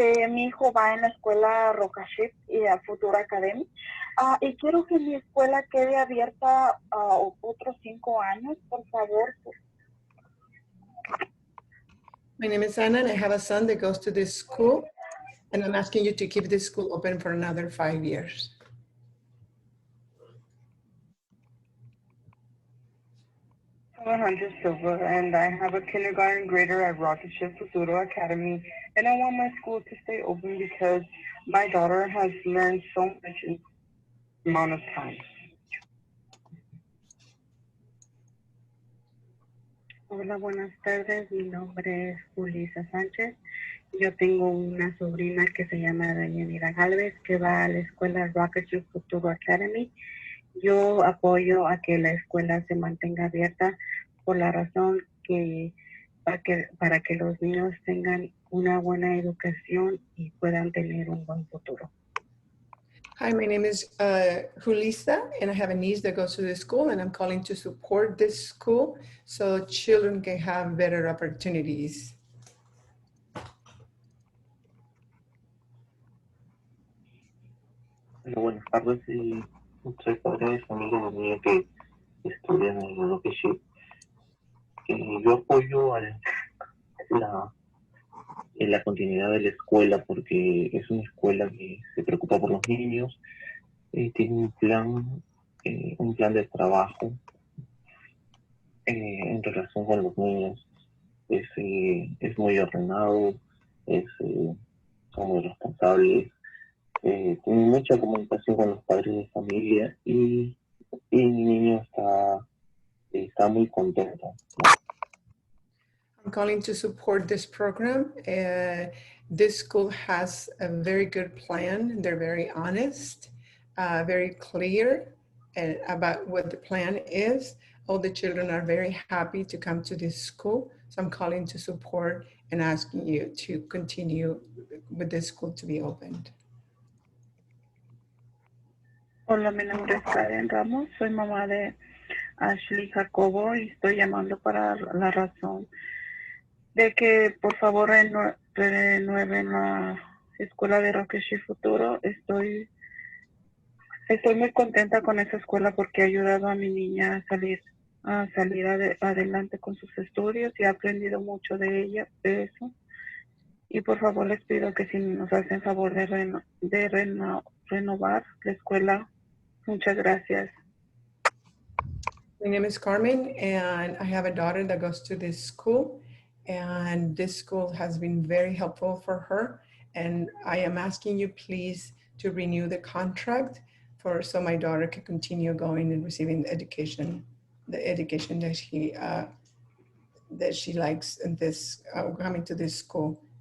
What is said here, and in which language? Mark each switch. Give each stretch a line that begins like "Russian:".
Spanish: Mi hijo va en la escuela Rocket Ship y a Futuro Academy. Y quiero que mi escuela quede abierta otros 5 años, por favor.
English: My name is Anna, and I have a son that goes to this school, and I'm asking you to keep this school open for another 5 years. Alejandra Silva, and I have a kindergarten grader at Rocket Ship Futuro Academy, and I want my school to stay open because my daughter has learned so much in a amount of time.
Spanish: Hola, buenas tardes. Mi nombre es Julissa Sánchez. Yo tengo una sobrina que se llama Daniela Galvez, que va a la escuela Rocket Ship Futuro Academy. Yo apoyo a que la escuela se mantenga abierta por la razón que para que los niños tengan una buena educación y puedan tener un buen futuro.
English: Hi, my name is Julissa, and I have a niece that goes to this school, and I'm calling to support this school so children can have better opportunities.
Spanish: Hola, buenas tardes. Soy padre de familia de niños que estudian en el Rocket Ship. Yo apoyo la continuidad de la escuela porque es una escuela que se preocupa por los niños, tiene un plan de trabajo en relación con los niños. Es muy ordenado, son muy responsables, tiene mucha comunicación con los padres de familia y el niño está muy contento.
English: I'm calling to support this program. This school has a very good plan. They're very honest, very clear about what the plan is. All the children are very happy to come to this school. So I'm calling to support and asking you to continue with this school to be opened.
Spanish: Hola, mi nombre es Karen Ramos, soy mamá de Ashley Jacobo y estoy llamando para la razón de que por favor renueven la escuela de Rocket Ship Futuro. Estoy muy contenta con esa escuela porque ha ayudado a mi niña a salir adelante con sus estudios y ha aprendido mucho de eso. Y por favor les pido que si nos hacen favor de renovar la escuela. Muchas gracias.
English: My name is Carmen, and I have a daughter that goes to this school, and this school has been very helpful for her. And I am asking you please to renew the contract so my daughter can continue going and receiving the education that she likes in this coming to this school.